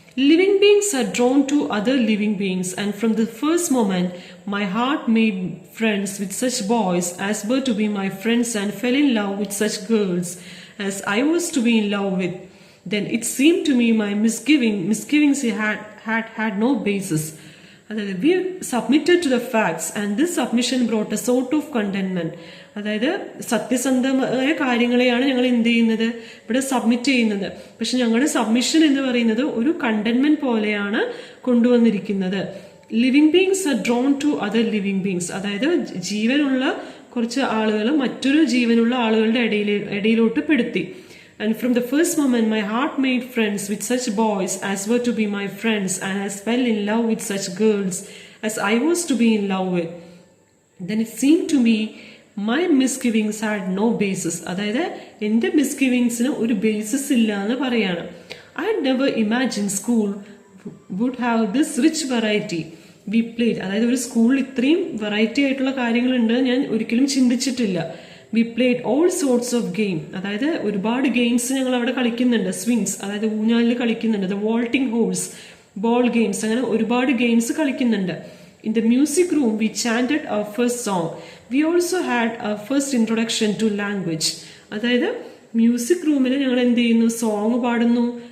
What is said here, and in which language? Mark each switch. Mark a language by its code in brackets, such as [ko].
[en] Living beings are drawn to other living beings, and from the first moment my heart made friends with such boys as were to be my friends and fell in love with such girls as I was to be in love with. Then it seemed to me my misgivings had no basis. [ml] അതായത് [en] we submitted to the facts and this submission brought a sort of contentment. [ml] അതായത് സത്യസന്ധമായ കാര്യങ്ങളെയാണ് ഞങ്ങൾ എന്ത് ചെയ്യുന്നത്, ഇവിടെ submit ചെയ്യുന്നത്. പക്ഷെ ഞങ്ങളുടെ സബ്മിഷൻ എന്ന് പറയുന്നത് ഒരു കണ്ടന്റ്മെന്റ് പോലെയാണ് കൊണ്ടുവന്നിരിക്കുന്നത്. [en] Living beings are drawn to other living beings. [ml] അതായത് ജീവനുള്ള കുറച്ച് ആളുകൾ മറ്റൊരു ജീവനുള്ള ആളുകളുടെ ഇടയിലോട്ട് പെടുത്തി. [en] And from the first moment my heart made friends with such boys as were to be my friends, and as fell in love with such girls as I was to be in love with. Then it seemed to me my misgivings had no basis. [ml] അതായത് എൻ്റെ മിസ്ഗിവിങ്സിന് ഒരു basis ഇല്ല എന്ന് പറയാണ്. [en] I had never imagined school would have this rich variety we played. [ml] അതായത് ഒരു സ്കൂളിൽ ഇത്രയും വെറൈറ്റി ആയിട്ടുള്ള കാര്യങ്ങളുണ്ട് ഞാൻ ഒരിക്കലും ചിന്തിച്ചിട്ടില്ല. [en] We played all sorts of game. [ml] അതായത് ഒരുപാട് ഗെയിംസ് ഞങ്ങൾ അവിടെ കളിക്കുന്നുണ്ട്. സ്വിങ്സ്, അതായത് ഊഞ്ഞാലിൽ കളിക്കുന്നുണ്ട്. The vaulting horse, ball games, അങ്ങനെ ഒരുപാട് ഗെയിംസ് കളിക്കുന്നുണ്ട്. [en] In the music room, we chanted our first song. We also had our first introduction to language. [ml] അതായത് മ്യൂസിക് റൂമിൽ ഞങ്ങൾ എന്ത് ചെയ്യുന്നു, സോങ് പാടുന്നു.